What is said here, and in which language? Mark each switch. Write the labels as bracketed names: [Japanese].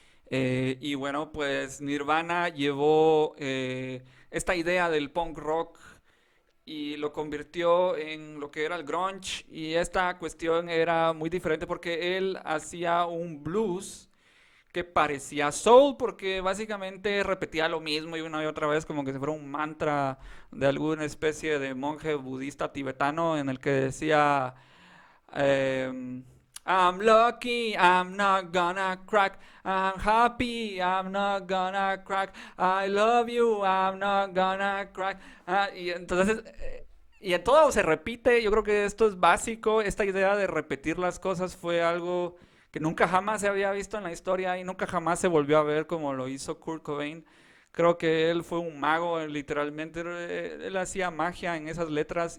[Spanish] Y bueno, pues Nirvana llevó esta idea del punk rock y lo convirtió en lo que era el grunge, y esta cuestión era muy diferente porque él hacía un blues que parecía soul porque básicamente repetía lo mismo y una y otra vez como que si fuera un mantra de alguna especie de monje budista tibetano en el que decía [English] I'm lucky, I'm not gonna crack. I'm happy, I'm not gonna crack. I love you, I'm not gonna crack. [Spanish] Y entonces, y en todo se repite. Yo creo que esto es básico. Esta idea de repetir las cosas fue algo que nunca jamás se había visto en la historia y nunca jamás se volvió a ver como lo hizo Kurt Cobain. Creo que él fue un mago, literalmente. Él hacía magia en esas letras.